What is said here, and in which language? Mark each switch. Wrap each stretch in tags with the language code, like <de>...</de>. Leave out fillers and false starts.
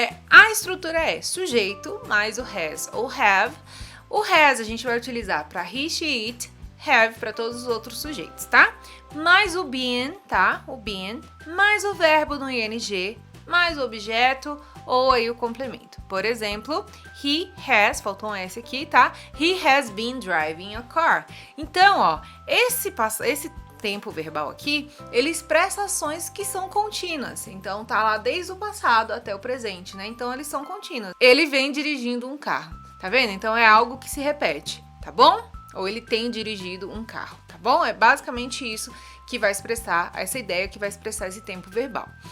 <pt>A estrutura é sujeito mais o has ou have. O has a gente vai utilizar para he, she, it, have para todos os outros sujeitos, tá? Mais o been, tá? O been, mais o verbo no ing, mais o objeto ou aí o complemento. Por exemplo, he has, faltou um S aqui, tá?</pt> <en>He has been driving a car.</en> <pt>Então, ó, esse tempo verbal aqui, ele expressa ações que são contínuas. Então, tá lá desde o passado até o presente, né? Então, eles são contínuos. Ele vem dirigindo um carro, tá vendo? Então, é algo que se repete, tá bom? Ou ele tem dirigido um carro, tá bom? É basicamente isso que vai expressar essa ideia, que vai expressar esse tempo verbal.</pt>